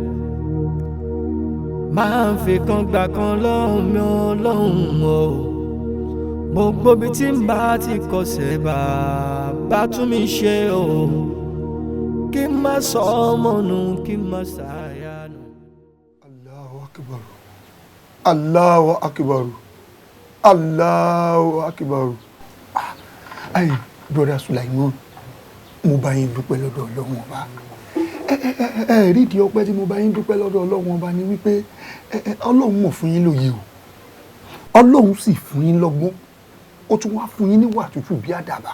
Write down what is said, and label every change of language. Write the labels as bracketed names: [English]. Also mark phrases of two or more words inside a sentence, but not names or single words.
[Yoruba] Máa ń fi kan gbà kan lọ́hùn mi ọlọ́hun o. Gbogbo ibi tí n bá ti kọsẹ̀ bá tún mi ṣe o. Kí n má sọ ọmọ nù, kí n má ṣàyà nù. [Arabic] الله أكبر الله أكبر. الله أكبر. [Yoruba] Ayi brother Sulaiman, mo bá yín dúpẹ́ lọ́dọ̀ Ọlọ́run Ọba. Rí di ọpẹ́ tí mo bá yín dúpẹ́ lọ́dọ̀ Ọlọ́run Ọba ni wípé Ọlọ́run mọ̀ fún yín lóye o. Ọlọ́run sì fún yín lọ́gbọ́n. Ó tún wá fún yín níwà tútù bí àdàbà.